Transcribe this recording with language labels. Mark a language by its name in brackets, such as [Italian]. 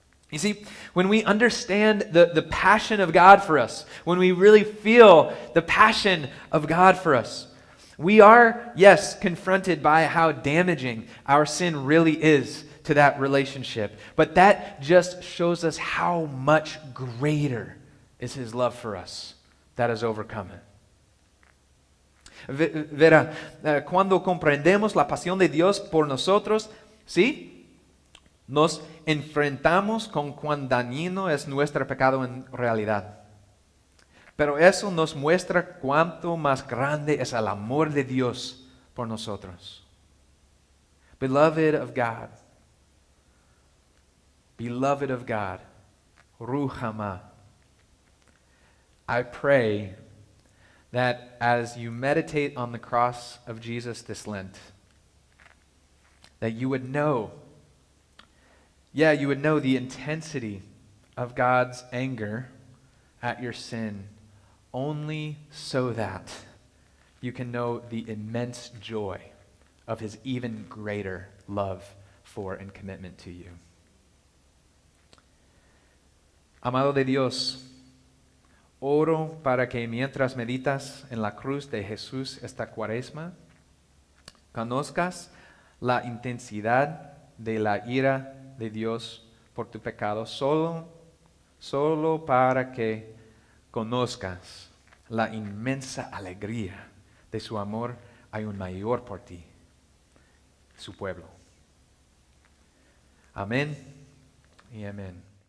[English] You see, when we understand the passion of God for us, when we really feel the passion of God for us, we are, yes, confronted by how damaging our sin really is to that relationship. But that just shows us how much greater is His love for us that has overcome it. [Spanish] Verá, cuando comprendemos la pasión de Dios por nosotros, ¿sí? Nos enfrentamos con cuán dañino es nuestro pecado en realidad. Pero eso nos muestra cuánto más grande es el amor de Dios por nosotros. [English] Beloved of God, Ruhamah, I pray that as you meditate on the cross of Jesus this Lent, that you would know, you would know the intensity of God's anger at your sin, only so that you can know the immense joy of his even greater love for and commitment to you. [Spanish] Amado de Dios, oro para que mientras meditas en la cruz de Jesús esta cuaresma, conozcas la intensidad de la ira de Dios por tu pecado, solo para que conozcas la inmensa alegría de su amor aún mayor por ti, su pueblo. Amén y amén.